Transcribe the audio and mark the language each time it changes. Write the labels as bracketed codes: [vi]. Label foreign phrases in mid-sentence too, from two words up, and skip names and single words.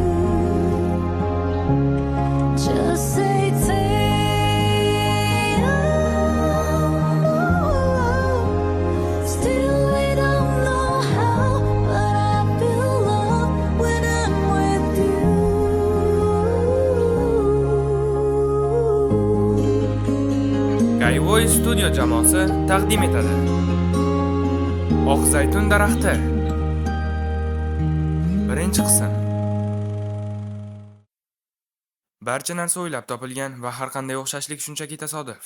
[en] Just say, still we don't know how, but I feel love when I'm with you. [uz] Kayvoy Studio jamoasi taqdim etadi. Oq zaytun daraxti. Birinchi qism. Barcha narsa o'ylab topilgan va har qanday o'xshashlik shunchaki tasodif.